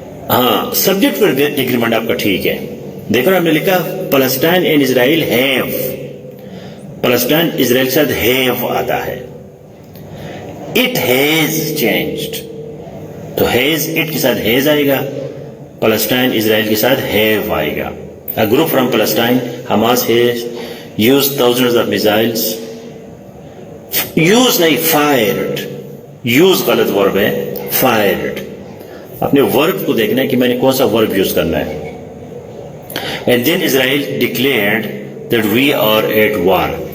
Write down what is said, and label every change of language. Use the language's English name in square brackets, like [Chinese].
[Urdu] ہاں, سبجیکٹ پر ایگریمنٹ آپ کا ٹھیک ہے. دیکھو نا, آپ نے لکھا [English] Palestine and Israel have. [Urdu] Palestine اسرائیل کے ساتھ ہیو آتا ہے. [English] it has changed, [Urdu] تو ہیز اٹ کے ساتھ ہیز آئے گا, پلسٹائن اسرائیل کے ساتھ ہیو آئے گا. [English] A group from Palestine, Hamas has used thousands of missiles. Use [Urdu] نہیں, [English] fired. [Urdu] Use غلط ورب ہے, fired. اپنے ورب کو دیکھنا ہے کہ میں نے کون سا ورب یوز کرنا ہے. [English] And then Israel declared that we are at war.